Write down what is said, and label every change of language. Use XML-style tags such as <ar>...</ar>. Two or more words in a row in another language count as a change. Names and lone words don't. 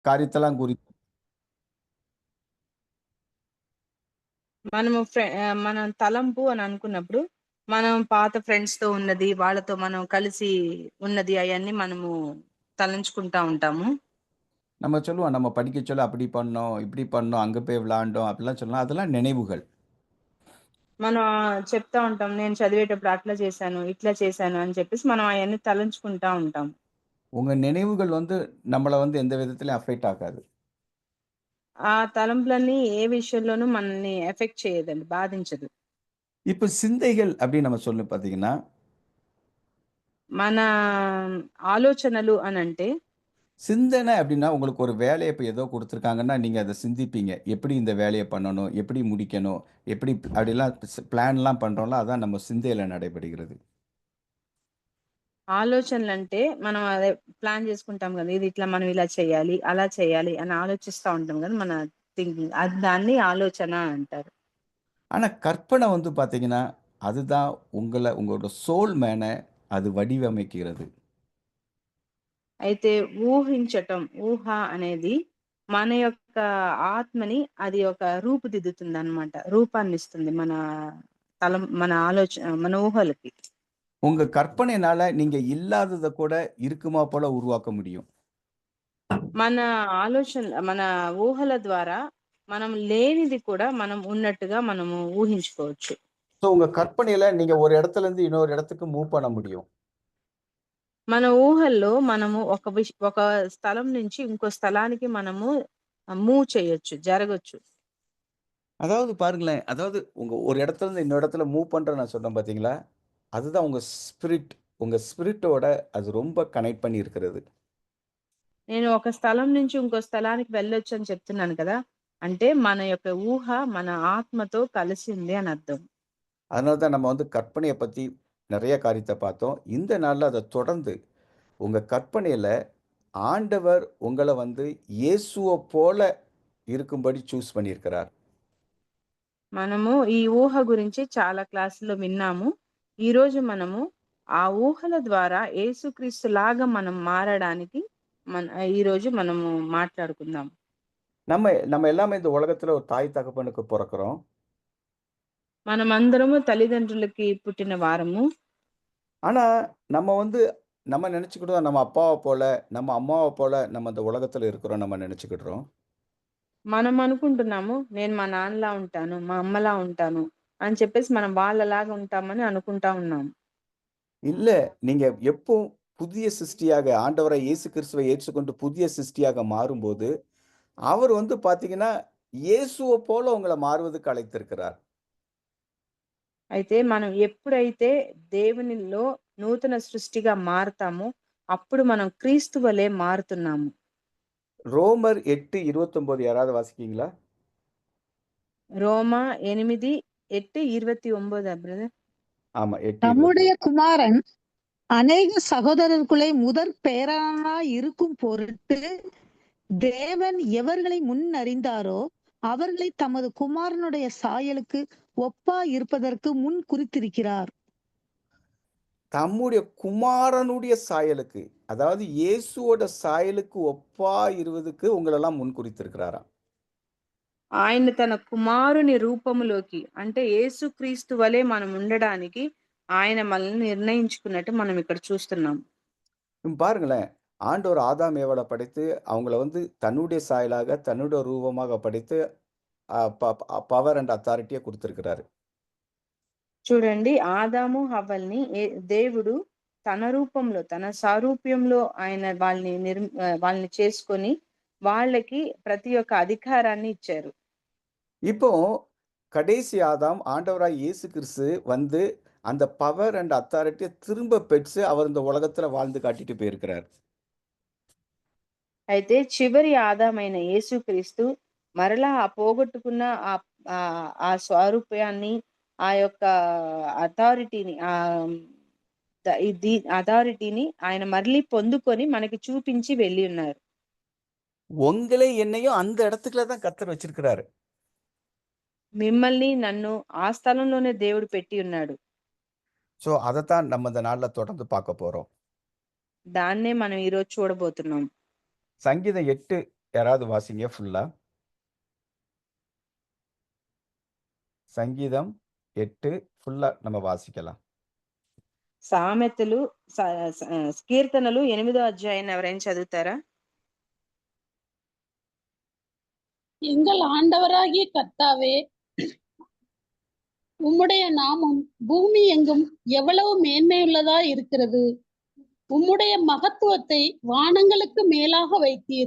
<ta>காரியத்தெல்லாம் குறித்து</ta> <te>మనం తలంపు అని అనుకున్నప్పుడు మనం పాత ఫ్రెండ్స్ తో ఉన్నది, వాళ్ళతో మనం కలిసి ఉన్నది అవన్నీ మనము తలంచుకుంటా ఉంటాము.</te> <ta>நம்ம சொல்லுவோம், நம்ம படிக்க சொல்ல அப்படி பண்ணோம், இப்படி பண்ணோம், அங்க போய் விளையாண்டோம் அப்படிலாம் சொல்லலாம். அதெல்லாம் நினைவுகள்.</ta> <te>మనం చెప్తా ఉంటాం, నేను చదివేటప్పుడు అట్లా చేశాను, ఇట్లా చేశాను అని చెప్పేసి మనం అవన్నీ తలంచుకుంటా ఉంటాం.</te> <ta>உங்க நினைவுகள் வந்து நம்மள வந்து எந்த விதத்திலயும் அஃபெக்ட் ஆகாது.</ta> <te>ఆ తలంపులన్నీ ఏ విషయంలోనూ మనల్ని ఎఫెక్ట్ చేయదండి, బాధించదు.</te> <ta>இப்ப சிந்தைகள் அப்படின்னு நம்ம சொல்லி பார்த்தீங்கன்னா,</ta> <te>మన ఆలోచనలు అనంటే</te> <ta>சிந்தனை அப்படின்னா உங்களுக்கு ஒரு வேலைய இப்ப ஏதோ குடுத்துருக்காங்கன்னா, நீங்க அத சிந்திப்பீங்க. எப்படி இந்த வேலைய பண்ணணும்? எப்படி முடிக்கணும்? எப்படி அப்படிலாம் பிளான்லாம் பண்றோம்ல, அதான் நம்ம சிந்தையில நடைபெறுகிறது.</ta> <te>ఆలోచనలంటే మనం అదే ప్లాన్ చేసుకుంటాం కదా! ఇది ఇట్లా మనం ఇలా చేయాలి, అలా చేయాలి అని ఆలోచిస్తా ఉంటాం కదా! మన థింకింగ్. అది దాన్ని ఆలోచన అంటారు.</te> <ta>ஆனா கற்பனை வந்து பார்த்தீங்கன்னா, அதுதான் உங்களோட சோல் மேன அது வடிவமைக்கிறது.</ta> <te>అయితే ఊహించటం, ఊహ అనేది మన యొక్క ఆత్మని అది ఒక రూపుదిద్దుతుందనమాట. రూపాన్నిస్తుంది మన మన ఊహలకి.</te> <ta>உங்க கற்பனையினால நீங்க இல்லாதத கூட இருக்குமா போல உருவாக்க முடியும்.</ta> <te>మన మన ఊహల ద్వారా మనం లేనిది కూడా మనం ఉన్నట్టుగా మనము ఊహించుకోవచ్చు.</te> <ta>ஸோ உங்க கற்பனையில நீங்க ஒரு இடத்துலருந்து இன்னொரு இடத்துக்கு மூவ் பண்ண முடியும்.</ta> <te>మన ఊహల్లో మనము ఒక స్థలం నుంచి ఇంకో స్థలానికి మనము మూవ్ చేయొచ్చు, జరగొచ్చు.</te> <ta>அதாவது பாருங்களேன், అதாவது உங்க ஒரு இடத்துலருந்து இன்னொரு இடத்துல மூவ் பண்றேன்னு நான் சொன்னேன் பார்த்தீங்களா? அதுதான் உங்க ஸ்பிரிட். உங்க ஸ்பிரிட்டோட அது ரொம்ப கனெக்ட் பண்ணி இருக்கிறது.</ta> <te>నేను ఒక స్థలం నుంచి ఇంకో స్థలానికి వెళ్ళొచ్చని చెప్తున్నాను కదా! అంటే మన యొక్క ఊహ మన ఆత్మతో కలిసింది అని అర్థం.</te> <ta>அதனால தான் நம்ம வந்து கற்பனைய பத்தி நெறைய காரியத்த பார்த்தோம். இந்த நாள்ல அத தொடர்ந்து உங்க கற்பனையில ஆண்டவர் உங்கள வந்து இயேசுவ போல இருக்கும்படி சூஸ் பண்ணியிருக்கிறார்.</ta> <te>మనము ఈ ఊహ గురించి చాలా క్లాసుల్లో విన్నాము. ఈరోజు మనము ఆ ఊహల ద్వారా యేసుక్రీస్తులాగా మనం మారడానికి మన ఈరోజు మనము మాట్లాడుకుందాం.</te> <ta>நம்ம நம்ம எல்லாமே இந்த உலகத்துல ஒரு தாய் தகப்பனுக்கு பொறக்குறோம்.</ta> <te>మనమందరము తల్లిదండ్రులకి పుట్టిన వారము.</te> <ta>ஆனா, நம்ம வந்து நம்ம நெனச்சுக்கிட்டோம் நம்ம அப்பாவ போல, நம்ம அம்மாவ போல நம்ம இந்த உலகத்துல இருக்கிறோம் நம்ம நெனச்சுக்கிடுறோம்.</ta> <te>మనం అనుకుంటున్నాము, నేను మా నాన్నలా ఉంటాను, మా అమ్మలా ఉంటాను అని చెప్పేసి మనం వాళ్ళలాగా ఉంటామని అనుకుంటా ఉన్నాం.</te> <ta>இல்ல, நீங்க எப்போ புதிய சிருஷ்டியாக ஆண்டவராய் இயேசு கிறிஸ்துவை ஏற்றுக்கொண்டு புதிய சிருஷ்டியாக மாறும்போது, அவர் வந்து பாத்தீங்கன்னா, இயேசுவ போல உங்கள மாறுவதற்கு அழைத்திருக்கிறார்.</ta> <te>అయితే మనం ఎప్పుడైతే దేవునిలో నూతన సృష్టిగా మారతామో, అప్పుడు మనం క్రీస్తు వలె మారుతున్నాము.</te> <ta>ரோமர் 8:29 யாராவது வாசிக்கிறீங்களா?</ta> <te>రోమా 8, 8, 29 బ్రదర్.</te> <ta>ஆமா, தம்முடைய 8:29. குமாரன் அநேக சகோதரருக்குள்ளே முதற் பேரானாய் இருக்கும் பொருட்டு தேவன் எவர்களை முன் அறிந்தாரோ அவர்களை தமது குமாரனுடைய சாயலுக்கு ஒப்பா இருப்பதற்கு முன் குறித்திருக்கிறார். தம்முடைய குமாரனுடைய சாயலுக்கு, அதாவது இயேசுவோட சாயலுக்கு ஒப்பா இருவதுக்கு உங்களெல்லாம் முன்குறித்திருக்கிறாராம்.</ta> <te>ఆయన తన కుమారుని రూపములోకి అంటే యేసుక్రీస్తు వలె మనం ఉండడానికి ఆయన మనల్ని నిర్ణయించుకున్నట్టు మనం ఇక్కడ చూస్తున్నాం.</te> <ta>பாருங்களேன், ஆண்டவர் ஆதாம் ஏவாள படைத்து, அவங்கள வந்து தன்னுடைய சாயலாக, தன்னுடைய ரூபமாக படைத்து, அ ப</ta> <en>power and authority</en> <ta>குடுத்திருக்கிறாரு.</ta> <te>చూడండి, ఆదాము హవ్వల్ని దేవుడు తన రూపంలో, తన సారూప్యంలో ఆయన వాళ్ళని చేసుకొని వాళ్ళకి ప్రతి ఒక్క అధికారాన్ని ఇచ్చారు.</te> <ta>இப்போ கடைசி ஆதாம் ஆண்டவராய் இயேசு கிறிஸ்து வந்து, அந்த</ta> <en>power and authority</en> <ta>திரும்ப பெற்று, அவர் இந்த உலகத்துல வாழ்ந்து காட்டிட்டு போயிருக்கிறார்.</ta> <te>అయితే చివరి ఆదామైన యేసుక్రీస్తు మరలా ఆ పోగొట్టుకున్న ఆ స్వారూప్యాన్ని, ఆ యొక్క అథారిటీని అథారిటీని ఆయన మళ్ళీ పొందుకొని మనకి చూపించి వెళ్ళి ఉన్నారు.</te> <ta>உங்களை என்னையும் அந்த இடத்துக்குள்ள தான் கர்த்தர் வச்சிருக்கிறாரு.</ta> <te>మిమ్మల్ని నన్ను ఆ స్థలంలోనే దేవుడు పెట్టి ఉన్నాడు.</te> <ta>ஸோ அதத்தான் நம்ம இந்த நாள்ல தொடர்ந்து பார்க்க போறோம்.</ta> <te>దాన్నే మనం ఈరోజు చూడబోతున్నాం.</te> <ta>சங்கீதம் 8 யாராவது வாசிங்க ஃபுல்லா. சங்கீதம் 8 ஃபுல்லா நம்ம வாசிக்கலாம்.</ta> <te>సామెతలు కీర్తనలు 8వ అధ్యాయం ఎవరైనా చదువుతారా?</te> <ta>எங்கள் ஆண்டவராகிய கர்த்தாவே, உம்முடைய நாமம் பூமி எங்கும் எவ்வளவு மேன்மையுள்ளதா இருக்கிறது. உம்முடைய மகத்துவத்தை வானங்களுக்கு மேலாக வைத்தீர்.</ta>